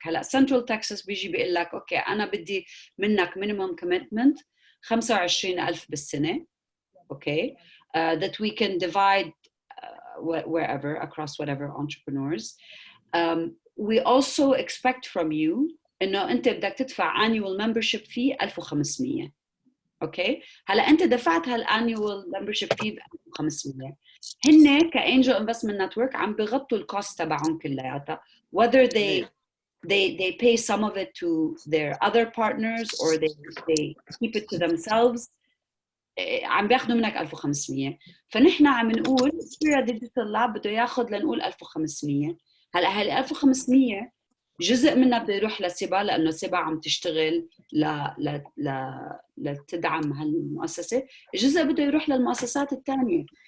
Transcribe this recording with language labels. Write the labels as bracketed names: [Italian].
[Arabic] هلا Central Texas بيجي بيقول لك اوكي انا بدي منك [English] minimum commitment [Arabic] 25,000 بالسنه. [English] Okay. That we can divide wherever across whatever entrepreneurs. We also expect from you [Arabic] انه انت بدك تدفع [English] annual membership fee [Arabic] 1500. اوكي، هلا انت دفعت هالانيوال membership fee ب 1500. هن كانجل انفستمنت نتورك عم بغطوا الكوست تبعهم كلياتها [English] whether they pay some of it to their other partners or they keep it to themselves. [Arabic] عم بياخذوا منك 1500. فنحن عم نقول سفيرا ديجيتال لاب بده ياخذ لنقول 1500. هلا هال 1500 جزء منها بده يروح لسبا لانه سبا عم تشتغل لتدعم هالمؤسسه، جزء بده يروح للمؤسسات الثانيه.